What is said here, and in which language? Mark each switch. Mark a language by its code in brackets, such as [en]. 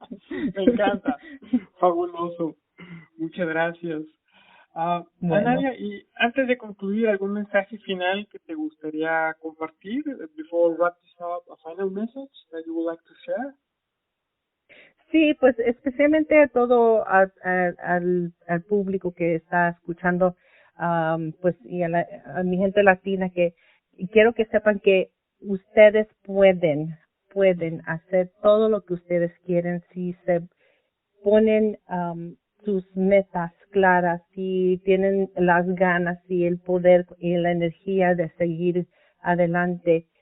[es] Me encanta, fabuloso, muchas gracias. Bueno. Analia, y antes de concluir, ¿algún mensaje final que te gustaría compartir? [en] Before wrap this up, a final message that you would like to share? [es] Sí, pues especialmente a todo al público que está escuchando, pues y a mi gente latina, que quiero que sepan que ustedes pueden hacer todo lo que ustedes quieren si se ponen sus metas claras, si tienen las ganas y el poder y la energía de seguir adelante.